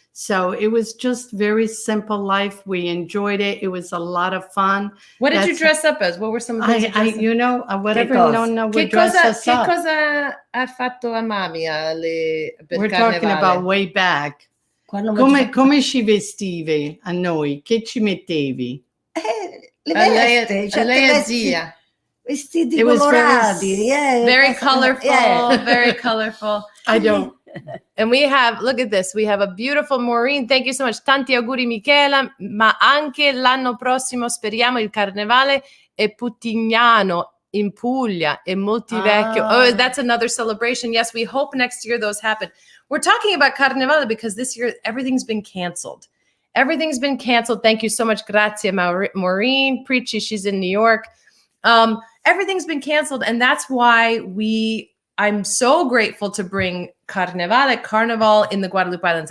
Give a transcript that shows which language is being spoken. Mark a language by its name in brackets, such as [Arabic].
[English] So it was just very simple life. We enjoyed it. It was a lot of fun. What did you dress up as? What were some of the things whatever Nonna would dress us up. [Italian] Che cosa ha fatto a mami per [English] We're [Italian] Carnevale? [English] talking about way back. [Italian] Come ci vestivi a noi? Che ci mettevi? Le vesti, lei è zia. Vestiti colorati. [English] Very colorful, very colorful. I don't. And we have, look at this, we have a beautiful Maureen. Thank you so much. [Italian] Tanti auguri Michela, ma anche l'anno prossimo speriamo il Carnevale è Putignano in Puglia e Moltivecchio. [English] Oh, that's another celebration. Yes, we hope next year those happen. We're talking about Carnevale because this year everything's been canceled. Everything's been canceled. Thank you so much. Grazie, Maureen. Preachy, she's in New York. Everything's been canceled, and that's why I'm so grateful to bring Carnival in the Guadalupe Islands.